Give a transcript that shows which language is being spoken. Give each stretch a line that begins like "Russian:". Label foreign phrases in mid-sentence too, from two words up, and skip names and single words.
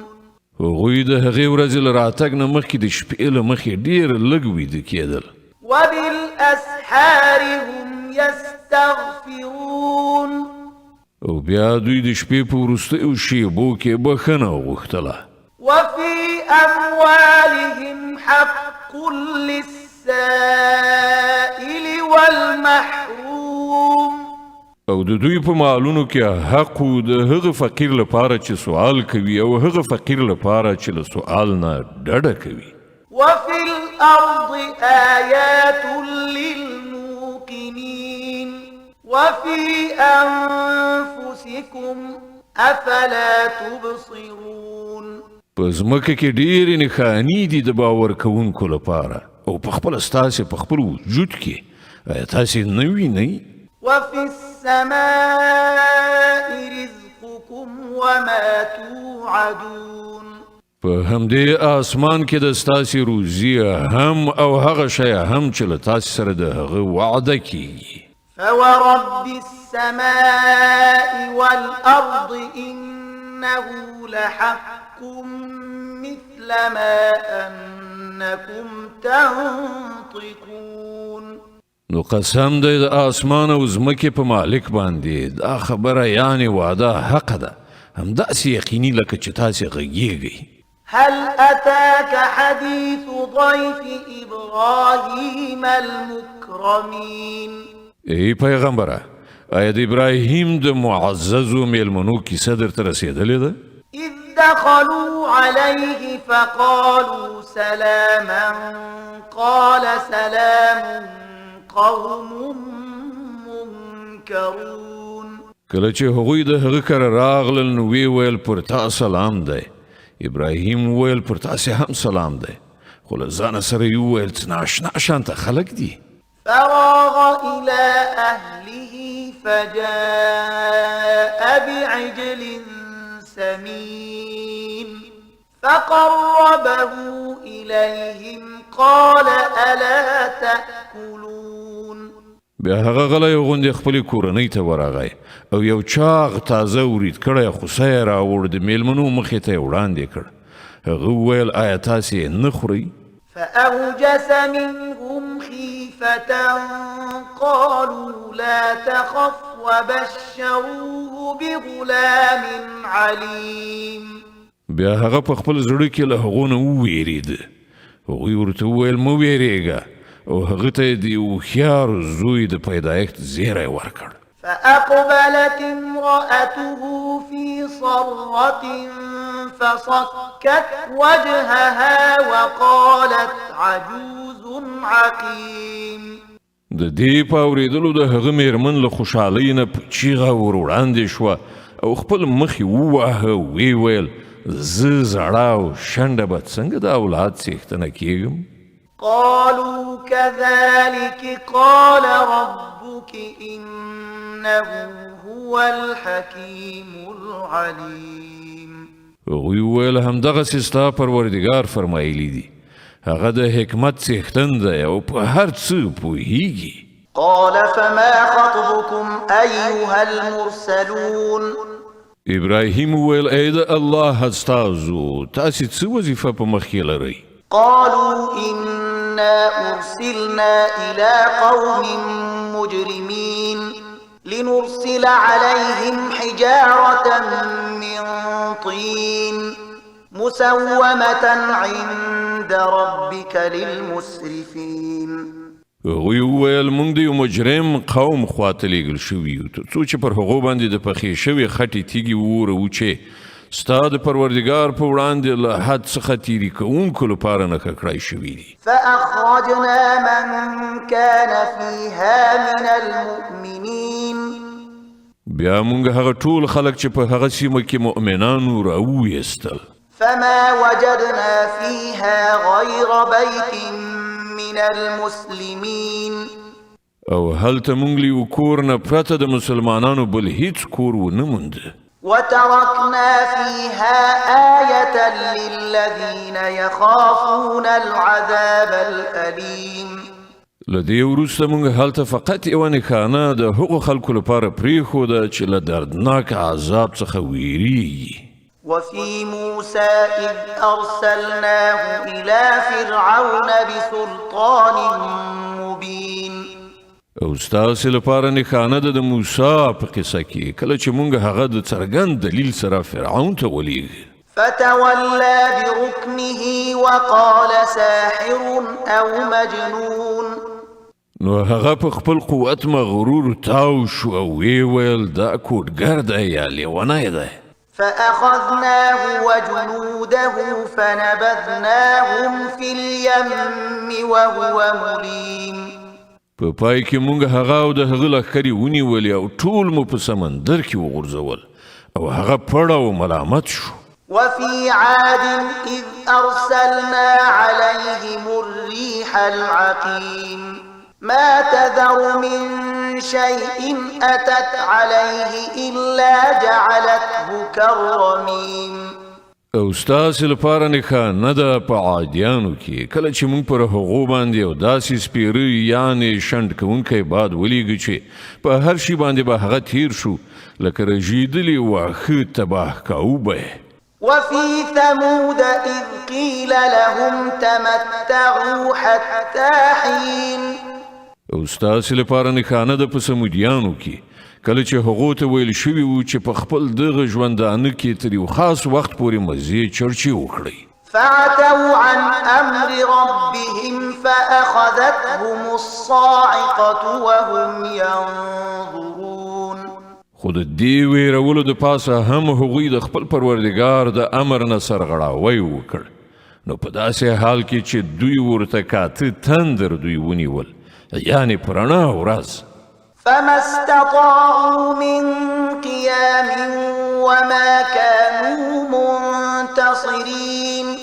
Pashto: هغوی د هغې ورځې له راتګ نه مخکې د شپې له مخې ډېر لږ ویده کېدل.
Arabic: وبالأسحار هم يستغفرون.
Pashto: او بیا دوی د شپې په وروستیو شیبو کې بخښنه وغوښتله.
Arabic: وفي أموالهم حق للسائل والمحروم.
Pashto: او د دوی په مالونو کې حق د هغه فقیر لپاره چې سوال کوي او هغه فقیر لپاره چې له سوال نه ډډه کوي.
Arabic: وفي الأرض آيات للموقنين وفي أنفسكم أفلا تبصرون.
Pashto: په ځمکه کې ډېرې نښانې دي د باور کوونکو لپاره او په خپله ستاسې په خپل وجود کې آیا تاسې نه وینئ؟
Arabic: وفي السماء رزقكم وما توعدون.
Pashto: په همدې آسمان کې د ستاسې روزي هم او هغه شی هم چې له تاسې سره د هغه وعده کیږي.
Arabic: فورب السماء والأرض إنه لحق مثل ما أنكم تنطقون.
Pashto: نو قسم دی د آسمان او ځمکې په مالک باندې دا خبره یعنې وعده حق ده، همداسې یقیني لکه چې تاسې غږیږئ.
Arabic: هل أتاك حديث ضيف إبراهيم المكرمين.
Pashto: ای پیغمبره، آیا د ابراهیم د معززو میلمنو کیسه درته رسېدلې ده؟
Arabic: إذ دخلوا عليه فقالوا سلاما قال سلام قوم منكرون.
Pashto: کله چې هغوی د هغه کره راغلل نو وی ویل پر تا سلام دی. ابراهیم ویل پر تاسې هم سلام دی، خو له ځانه سره یې وویل چې ناشنا شانته خلک دي.
Arabic: فراغ إلى أهله فجاء بعجل سمين فقربه إليهم قال ألا تأكلون.
Pashto: بیا هغه غلی غوندې خپلې کورنۍ ته ورغی او یو چاغ تازه ورید کړی خوسی یې راوړ د میلمنو مخې ته یې وړاندې کړ. هغه وویل آیا تاسې نه خورئ؟
Arabic: فأوجس منهم خيفة قالوا لا تخف وبشروه بغلام عليم.
Pashto: بیا هغه په خپل زړه کې له هغو نه وویرېده. هغوی ورته وویل مه ویرېږه او هغه ته یې د هوښیار زوی د پیدایښت زیری ورکړ.
Arabic: فأقبلت امرأته في صرة فصكت وجهها وقالت عجوز عقيم.
Pashto: د دې په اورېدلو د هغه میرمن له خوشحالۍ نه په چیغه ور وړاندې شوه او خپل مخ یې وواهه. ویې ویل زه زړه او شنډه به څنګه د اولاد څښتنه کېږم؟
Arabic: قالوا كذلك قال ربك إنه هو الحكيم العليم.
Pashto: هغوی وویل همدغسې ستا پروردګار فرمایلی دي، هغه د حکمت څښتن دی او په هر څه پوهیږي.
Arabic: قال فما خطبكم أيها المرسلون.
Pashto: ابراهیم وویل ای د الله استازو تاسې څه وظیفه په مخ کې لرئ؟
Arabic: قالوا إنا أرسلنا إلى قوم مجرمين لنرسل عليهم حجارة من طين مسومة عند ربك للمسرفين.
Pashto: هغوی وویل موږ د یو مجرم قوم خواته لیږل شوي یو تر څو چې پر هغو باندې د پخې شوې خټې تیږې ووروو چې ستا د پروردګار په وړاندې له حد څخه تیري کوونکو لپاره نښه کړای شوي دي.
Arabic: فأخرجنا من كان فيها من المؤمنين.
Pashto: بیا موږ هغه ټول خلک چې په هغه سیمه کې مؤمنانو راوویستل.
Arabic: فما وجدنا فيها غير بيت من المسلمين.
Pashto: او هلته موږ له یو کور نه پرته د مسلمانانو بل هیڅ کور ونه مونده.
Arabic: وتركنا فيها آية للذين يخافون العذاب الأليم.
Pashto: له دې وروسته موږ هلته فقط یوه نښانه د هغو خلکو لپاره پرېښوده چې له دردناک عذاب څخه ویریږي.
Arabic: وفي موسى إذ أرسلناه إلى فرعون بسلطان مبين.
Pashto: او ستاسې لپاره نښانه ده د موسی په قصه کې کله چې موږ هغه د څرګند دلیل سره فرعون ته ولېږه.
Arabic: فتولى بركنه وقال ساحر أو مجنون.
Pashto: نو هغه په خپل قوت مغرور تاو شو او وی ویل دا کوډګر دی یا لیونی دی.
Arabic: فأخذناه وجنوده فنبذناهم في اليم وهو مليم.
Pashto: په پای کې موږ هغه او د هغه لښکرې ونیولې او ټول مو په سمندر کې وغورځول او هغه پړه او ملامت شو.
Arabic: وفي عاد إذ أرسلنا عليهم الريح العقيم ما تذر من شيء أتت عليه إلا جعلته كالرميم.
Pashto: او ستاسې لپاره نښانه ده په عادیانو کې کله چې موږ پر هغو باندې یو داسې سپیره یعنې شنډ کوونکی باد ولیږه چې په هر شي باندې به هغه تیر شو لکه رژېدلي واښه تباه کوو.
Arabic: وفي ثمود إذ قيل لهم تمتعوا حتى حين.
Pashto: او ستاسې لپاره نښانه ده په سمودیانو کې کله چې هغو ته ویل شوي وو چې په خپل دغه ژوندانه کې تر یو خاص وخت پورې مزې چرچې وکړئ.
Arabic: فعتوا عن أمر ربهم فأخذتهم الصاعقة وهم ينظرون.
Pashto: خو د دې ویرولو د پاسه هم هغوی د خپل پروردګار د امر نه سرغړاوی وکړ. نو په داسې حال کې چې دوی ورته کاته تندر دوی ونیول، یعنی په رڼا ورځ.
Arabic: فما استطاعوا من قيام وما كانوا منتصرين.